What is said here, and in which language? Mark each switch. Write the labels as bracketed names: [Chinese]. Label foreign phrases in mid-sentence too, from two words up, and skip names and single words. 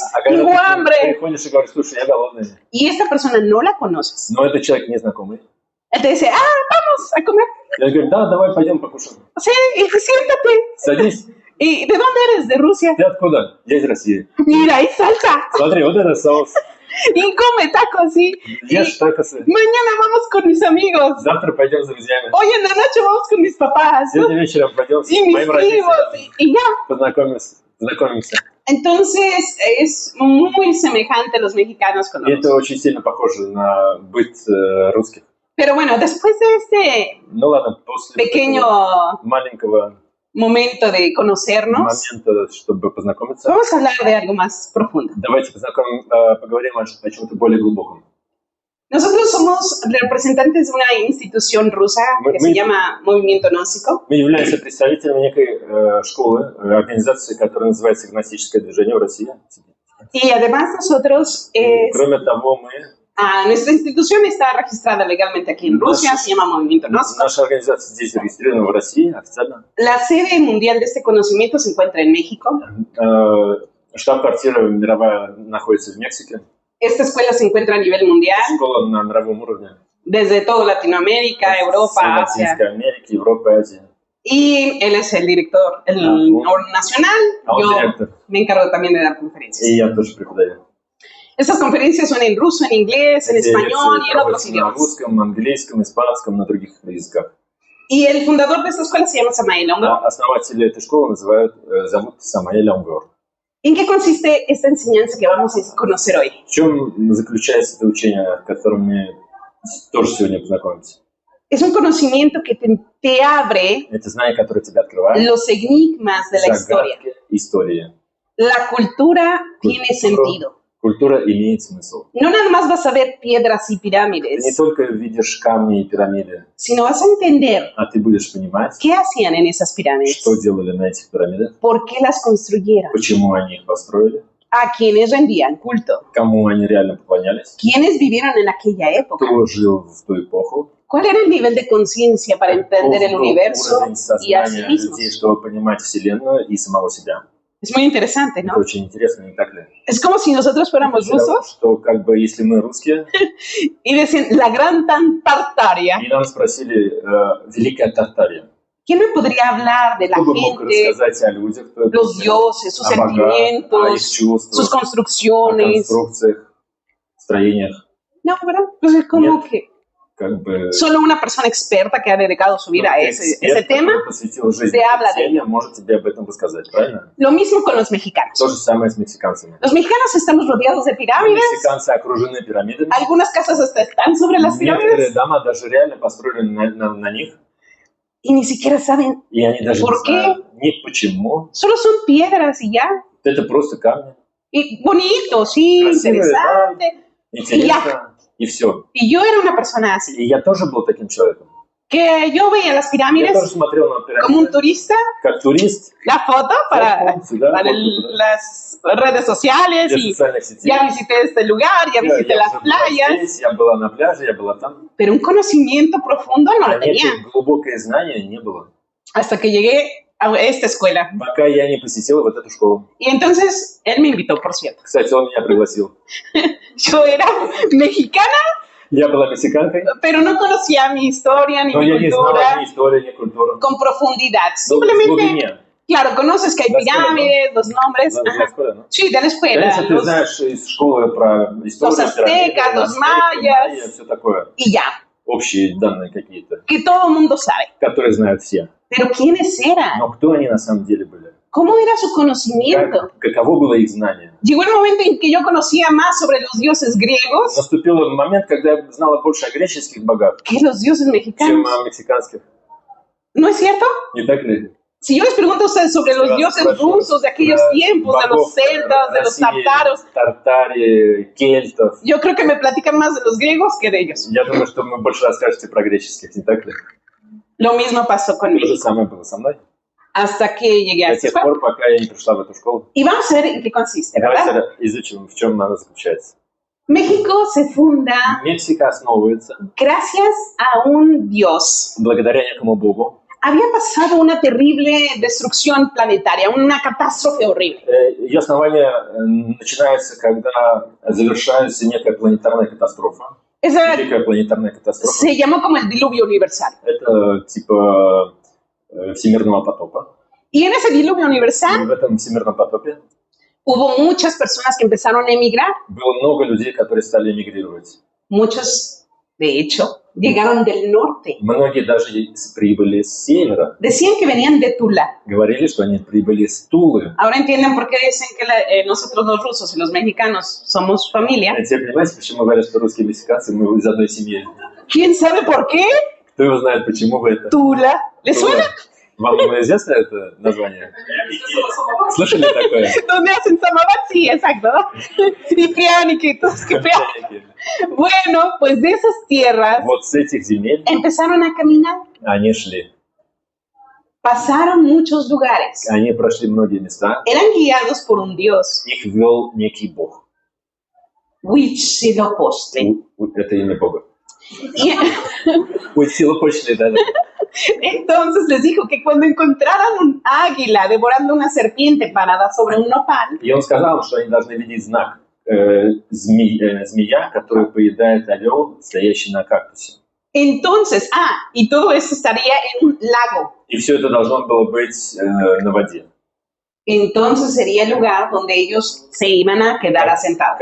[Russian] А когда [Spanish] Tengo [Russian] ты [Spanish] hambre. [Russian] приходишь и говоришь, слушай, я голодный, [Spanish] Y esta persona no la conoces. [Russian] но это человек незнакомый. [Spanish] Él te dice, vamos a comer. [Russian] Я говорю, да, давай пойдем покушаем. [Spanish] Sí, y siéntate. [Russian] Садись. [Spanish] ¿Y de dónde eres? De Rusia. [Russian] Ты откуда? Я из России. [Spanish] Mira, hay salsa. [Russian] Смотри, вот это соус. [Spanish] Y come tacos, sí. [Russian] Ешь такосы. [Spanish] Mañana vamos con mis amigos. [Russian] Завтра пойдем с друзьями. [Spanish] Hoy en la noche vamos con mis papás. ¿No? [Russian] Сегодня вечером пойдем с [Spanish] Y mis [Russian] моим [Spanish] primos. [Russian] родителем. [Spanish] Y ya. [Russian] Познакомимся. [Spanish] Entonces, es muy semejante los mexicanos con [Russian] И это [Spanish] nosotros. [Russian] очень сильно похоже на быт русских. [Spanish] Pero bueno, después de este [Russian] Ну ладно, после [Spanish] pequeño [Russian] такого маленького [Spanish] momento de conocernos, [Russian] момента, чтобы познакомиться, [Spanish] vamos a hablar de algo más profundo. [Russian] давайте поговорим о чем-то более глубоком. [Spanish] Nosotros somos representantes de una institución rusa que se llama Movimiento Gnóstico. [Russian] Мы являемся представителями некой школы, организации, которая называется «Гностическое движение» в России. [Spanish] Y además nosotros, [Russian] Кроме того, мы, [Spanish] nuestra institución está registrada legalmente aquí en Rusia, se llama Movimiento Gnóstico. [Russian] наша организация здесь зарегистрирована в России официально. [Spanish] La sede mundial de este conocimiento se encuentra en México. [Russian] Штаб-квартира мировая находится в Мексике. [Spanish] Esta escuela se encuentra a nivel mundial, [Russian] Школа на мировом уровне. [Spanish] desde toda Latinoamérica, Europa, Asia. [Russian] Латинской Америки, Европы, Азии. [Spanish] Y él es el director nacional. [Russian] Он [Spanish] Yo [Russian] директор. [Spanish] me encargo también de dar conferencias. [Russian] И я тоже преподаю. [Spanish] Estas conferencias son en ruso, en inglés, en [Russian] Эти [Spanish] español [Russian] лекции [Spanish] y en otros [Russian] проводятся на [Spanish] idiomas. [Russian] русском, английском, испанском, на других языках. [Spanish] Y el fundador de esta escuela se llama Samael Ongo. [Russian] Основатели этой школы зовут Самаэль Онгор. [Spanish] ¿En qué consiste esta enseñanza que vamos a conocer hoy? [Russian] В чем заключается это учение, о котором мы тоже сегодня познакомимся? [Spanish] Es un conocimiento que te abre [Russian] Это знание, которое тебя открывает. [Spanish] los enigmas de la historia. [Russian] Загадки истории. [Spanish] La cultura tiene sentido. [Russian] Культура имеет смысл. [Spanish] No nada más vas a ver piedras y [Russian] Ты не [Spanish] pirámides, [Russian] только видишь камни и пирамиды, [Spanish] sino vas a entender [Russian] а ты будешь понимать, [Spanish] qué hacían en esas pirámides, [Russian] что делали на этих пирамидах, [Spanish] por qué las construyeron, [Russian] почему они их построили, [Spanish] a quienes rendían culto, [Russian] кому они реально поклонялись, [Spanish] quiénes vivieron en aquella época, [Russian] кто жил в ту эпоху, [Spanish] cuál era el nivel de conciencia para entender el [Russian] каков был [Spanish] universo [Russian] уровень [Spanish] y a sí [Russian] сознания [Spanish] mismos. [Russian] людей, чтобы понимать Вселенную и самого себя. [Spanish] Es muy interesante, ¿no? [Russian] Это очень интересно, не так ли? [Spanish] Es como si nosotros fuéramos rusos [Russian] Что как бы если мы русские, [Spanish] y decían la gran Tartaria. [Russian] и нам спросили Великая Тартария, [Spanish] ¿Quién me podría hablar de la [Russian] кто бы мог [Spanish] gente, [Russian] рассказать о людях, кто это [Spanish] los dioses, sus [Russian] о богах, о их [Spanish] sentimientos, [Russian] чувствах, [Spanish] sus [Russian] о [Spanish] construcciones? [Russian] конструкциях, строениях, [Spanish] No, ¿verdad? Pues es como [Russian] Нет. [Spanish] que [Russian] как бы... [Spanish] solo una persona experta que ha dedicado su vida a ese [Russian] эксперт, [Spanish] tema. [Russian] который посвятил жизнь [Spanish] te habla [Russian] этой теме, может тебе об этом рассказать, правильно? [Spanish] Lo mismo con los mexicanos. [Russian] То же самое с мексиканцами. [Spanish] Los mexicanos estamos rodeados de pirámides. [Russian] Мексиканцы окружены пирамидами. [Spanish] Algunas casas hasta están sobre las [Russian] Некоторые [Spanish] pirámides [Russian] дома даже реально построены на них, [Spanish] y ni siquiera saben. [Russian] и они даже [Spanish] ¿Por [Russian] не знают ни почему. [Spanish] Solo son piedras y ya. [Russian] Это просто камни. [Spanish] Y bonito, sí, [Russian] Красивые, [Spanish] interesante. [Russian] Интересно, и все. [Spanish] Y yo era una persona así, [Russian] И я тоже был таким человеком. [Spanish] que yo veía las [Russian] Я [Spanish] pirámides [Russian] тоже смотрел на [Spanish] como un [Russian] пирамиды, [Spanish] turista, [Russian] как турист, [Spanish] la foto para, [Russian] сюда, [Spanish] para las redes sociales [Russian] для [Spanish] y [Russian] социальных сетей. [Spanish] ya visité este lugar, ya visité las [Russian] уже была [Spanish] playas, [Russian] здесь, я была на пляже, я была там. [Spanish] pero un conocimiento profundo no lo [Russian] А [Spanish] tenía [Russian] некое глубокое знание не было, [Spanish] hasta que llegué a esta escuela. [Russian] пока я не посетил вот эту школу. [Spanish] Y entonces él me invitó, por cierto. [Russian] Кстати, он меня пригласил. [Spanish] Yo era mexicana, [Russian] Я была мексиканкой, [Spanish] pero no conocía mi historia ni [Russian] но [Spanish] mi [Russian] я не знала [Spanish] cultura [Russian] ни истории, ни культуры. [Spanish] con profundidad. [Russian] В [Spanish] Simplemente, [Russian] глубине. [Spanish] claro, conoces que hay La escuela, pirámides, los nombres. [Russian] Знала [Spanish] Ajá. [Russian] школе, ну. [Spanish] Sí, de la escuela. [Russian] Конечно, ты [Spanish] los- [Russian] знаешь из школы про историю, [Spanish] Los aztecas, los mayas. [Russian] все такое. [Spanish] Y ya, [Russian] Общие данные какие-то, [Spanish] que todo el mundo sabe. [Russian] которые знают все. [Spanish] Pero ¿quiénes eran? [Russian] Но кто они на самом деле были? [Spanish] ¿Cómo era su conocimiento? [Russian] Каково было их знание? [Spanish] Llegó el momento en que yo conocía más sobre los dioses griegos [Russian] Наступил момент, когда я знала больше о греческих богах, [Spanish] que los dioses [Russian] чем [Spanish] mexicanos. [Russian] о мексиканских. [Spanish] ¿No es cierto? [Russian] Не так ли? [Spanish] Si yo les pregunto a ustedes sobre los dioses rusos de aquellos tiempos, de los celtas, de los tártaros, [Russian] Тартари, кельтов. [Spanish] yo creo que me platican más de los griegos que de ellos. [Russian] Я думаю, что вы больше расскажете про греческих, не так ли? [Spanish] Lo mismo pasó [Russian] То же [Spanish] conmigo [Russian] самое было со мной. [Spanish] hasta que llegué a [Russian] До [Spanish] esta [Russian] тех [Spanish] escuela. [Russian] пор, пока я не пришла в эту школу. [Spanish] Y vamos a ver en qué consiste, ¿verdad? [Russian] Давайте изучим, в чем она заключается. [Spanish] México se funda [Russian] Мексика основывается [Spanish] gracias a un Dios. [Russian] благодаря некому Богу. [Spanish] Había pasado una terrible destrucción planetaria, una catástrofe horrible. [Russian] Ее основание начинается, когда завершается некая планетарная катастрофа. [Spanish] Esa [Russian] Великая планетарная катастрофа. [Spanish] se llamó como el diluvio universal. [Russian] Это типа всемирного потопа. [Spanish] Y en ese diluvio [Russian] И [Spanish] universal [Russian] в этом всемирном потопе [Spanish] hubo muchas personas que empezaron a emigrar. [Russian] было много людей, которые стали эмигрировать. [Spanish] Muchos, de hecho, llegaron del norte. [Russian] Многие даже прибыли с севера. [Spanish] Decían que venían de Tula. [Russian] Говорили, что они прибыли с Тулы. [Spanish] Ahora entienden por qué dicen que nosotros los rusos y los mexicanos somos familia. [Russian] А теперь понимаете, почему говорят, что русские и мексиканцы, мы из одной семьи? [Spanish] ¿Quién sabe por qué? [Russian] Кто его знает, почему вы это? [Spanish] Tula. ¿Les suena? [Russian] Вам известно это название? Слышали такое? [Spanish] ¿Dónde hacen Samabat? Sí, exacto. Ciprianiquitos, Cipriani. Bueno, pues de esas tierras [Russian] Вот с этих земель [Spanish] empezaron a caminar. [Russian] они шли. [Spanish] Pasaron muchos lugares. [Russian] Они прошли многие места. [Spanish] Eran guiados por un Dios. [Russian] Их вел некий Бог. [Spanish] Huitzilopochtli. [Russian] Это имя Бога. [Spanish] Y [Russian] Huitzilopochtli, да. [Spanish] entonces les dijo que cuando encontraran un águila devorando una serpiente parada sobre un nopal, [Russian] И он сказал, что они должны видеть знак змея, которая поедает орел, стоящий на кактусе. [Spanish] entonces, y todo eso estaría en un lago. [Russian] И все это должно было быть на воде. [Spanish] Entonces sería el lugar donde ellos se iban a quedar asentados.